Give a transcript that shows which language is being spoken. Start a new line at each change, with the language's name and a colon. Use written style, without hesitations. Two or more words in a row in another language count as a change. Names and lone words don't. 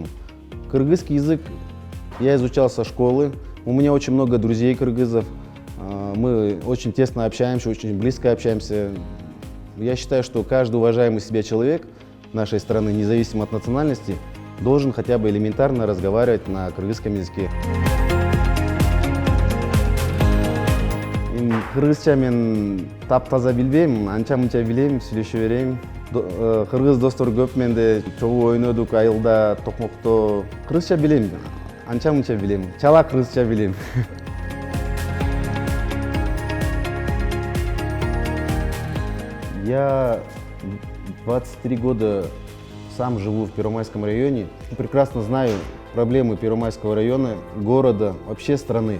Russian: Кыргызский язык я изучал со школы. У меня очень много друзей кыргызов. Мы очень тесно общаемся, очень близко общаемся. Я считаю, что каждый уважаемый себя человек нашей страны, независимо от национальности, должен хотя бы элементарно разговаривать на кыргызском языке.
Kyrgyz: Кыргызча мен таптаза билбейм, анча-мынча билем, сүйлөшө берем. Кыргыз достор көп, менде чогуу ойнодук, айылда, токмокто. Кыргызча билем, анча-мынча билем, чала кыргызча билем.
Russian: Я 23 года сам живу в Первомайском районе. Прекрасно знаю проблемы Первомайского района, города, вообще страны.